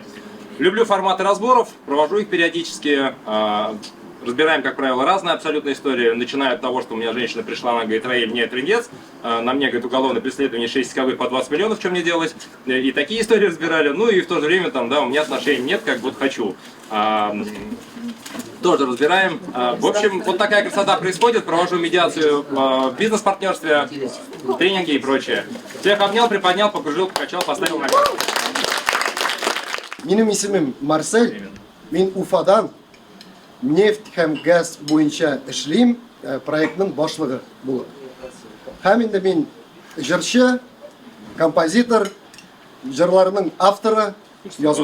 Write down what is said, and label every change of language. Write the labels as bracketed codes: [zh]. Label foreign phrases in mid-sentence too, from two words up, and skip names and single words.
[ru] Люблю форматы разборов, провожу их периодически, разбираем, как правило, разные абсолютно истории, начиная от того, что у меня женщина пришла, она говорит, Раиль, мне трындец, на мне, говорит, уголовное преследование 6 исковых по 20 миллионов, что мне делать, и такие истории разбирали, ну и в то же время, там, да, у меня отношений нет, как вот хочу. Тоже разбираем. В общем, вот такая красота происходит, провожу медиацию в бизнес-партнерстве, тренинги и прочее. Всех обнял, приподнял, покружил, покачал, поставил на место. [tt] Минем исемим Марсель, мин Уфадан, нефть һәм газ буенча эшлим, проектның башлыгы булып. Һәм инде мин җырчы, композитор, җырларның авторы, язучы.